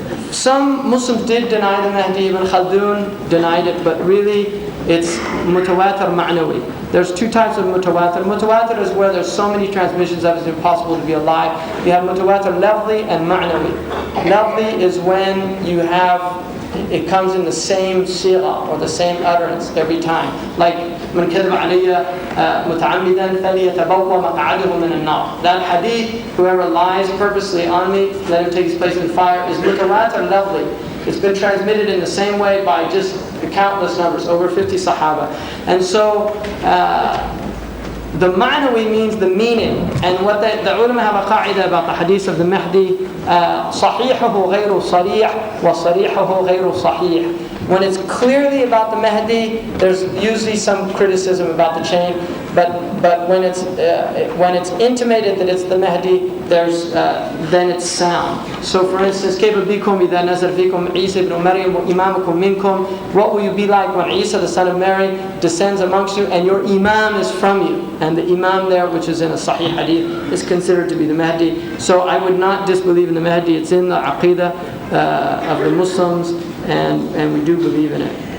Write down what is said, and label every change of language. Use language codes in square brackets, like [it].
[en] Some Muslims did deny the Mahdi. Ibn Khaldun denied it, but really it's mutawatir ma'nawi. There's two types of mutawatir. Mutawatir is where there's so many transmissions that it's impossible to be alive. You have mutawatir lafzi and ma'nawi. Lafzi is when you have, it comes in the same sigha or the same utterance every time. Like, [ar] من كذب علي متعمدا فليتبوأ مقعده من النار. [en] That hadith, whoever lies purposely on me, let him take his place in the fire, is mutawatir lafzi. It's been transmitted in the same way by just countless numbers, over 50 Sahaba. And so the ma'nawi means the meaning. And what the ulama have a qa'idah about the hadith of the Mahdi, [ar] صحيحه غير صريح وصريحه غير صحيح. [en] When it's clearly about the Mahdi, there's usually some criticism about the chain. But when it's intimated that it's the Mahdi, then it's sound. So for instance, [ar] كيف بكم إذا نزل فيكم عيسى ibn Maryam وإمامكم منكم. [en] What will you be like when Isa, the son of Mary, descends amongst you and your Imam is from you? And the Imam there, which is in a Sahih Hadith, is considered to be the Mahdi. So I would not disbelieve in the Mahdi. It's in the Aqidah of the Muslims, and we do believe in it.